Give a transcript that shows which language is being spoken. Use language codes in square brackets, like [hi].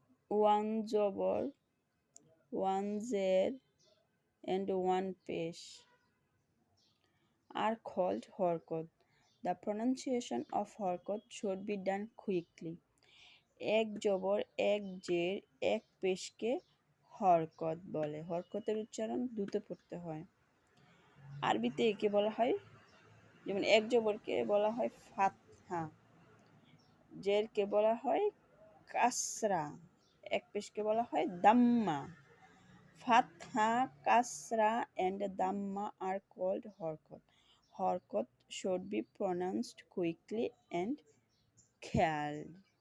[en] one jabr, one zer, and one pesh are called harkat. The pronunciation of harkat should be done quickly. [bn] এক জবর, এক জের, এক পেশকে হরকত বলে। হরকতের উচ্চারণ দ্রুত পড়তে হয়। আরবিতে একে বলা হয়, যেমন এক জবরকে বলা হয় ফাতহা, জেরকে বলা হয় কাসরা, এক পেশকে বলা হয় Damma. [en] Fatha, Kasra, and Dhamma are called Harkat. Harkat should be pronounced quickly and clearly.